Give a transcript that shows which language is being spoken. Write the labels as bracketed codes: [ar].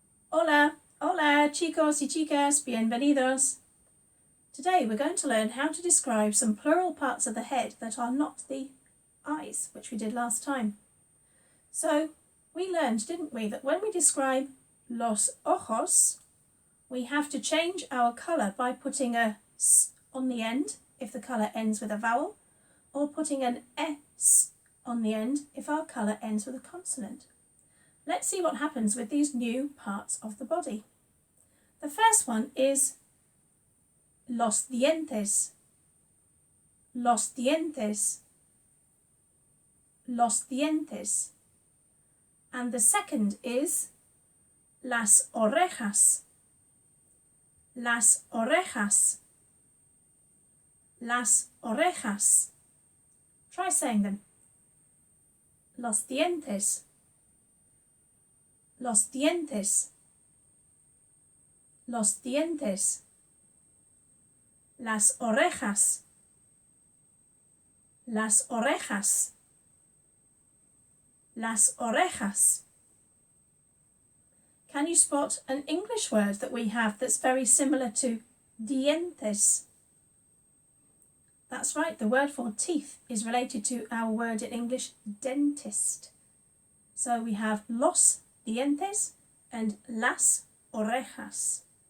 [es] Hola, hola chicos y chicas, bienvenidos. [en] Today we're going to learn how to describe some plural parts of the head that are not the eyes, which we did last time. So we learned, didn't we, that when we describe los ojos, we have to change our colour by putting a s on the end if the colour ends with a vowel, or putting an s on the end if our colour ends with a consonant. Let's see what happens with these new parts of the body. The first one is [es] los dientes, los dientes, los dientes. [en] And the second is [es] las orejas, las orejas, las orejas. [en] Try saying them. [es] Los dientes, los dientes, los dientes, las orejas, las orejas, las orejas. [en] Can you spot an English word that we have that's very similar to dientes? That's right, the word for teeth is related to our word in English, dentist. So we have los dientes and las orejas.